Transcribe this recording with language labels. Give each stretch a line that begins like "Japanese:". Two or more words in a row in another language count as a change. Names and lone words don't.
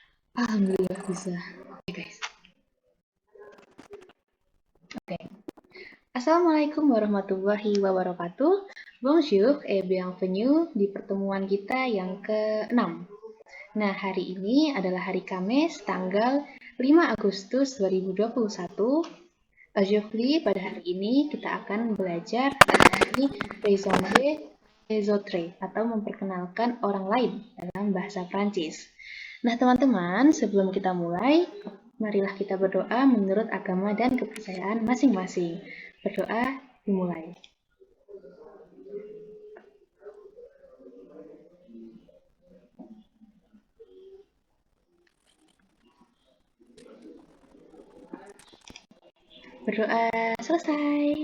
Indonesian: Alhamdulillah bisa. Oke guys. Oke.
Arabic: السلام عليكم ورحمة الله وبركاته.
French: Bonjour et bienvenue
Indonesian: di pertemuan kita yang ke-6. Nah, hari ini adalah hari Kamis, tanggal 5 Agustus 2021. Aujourd'hui, pada hari ini kita akan belajar mengenai
French: présenter les autres
Indonesian: atau memperkenalkan orang lain dalam bahasa Prancis. Nah, teman-teman, sebelum kita mulai, marilah kita berdoa menurut agama dan kepercayaan masing-masing. Berdoa dimulai. Berdoa selesai.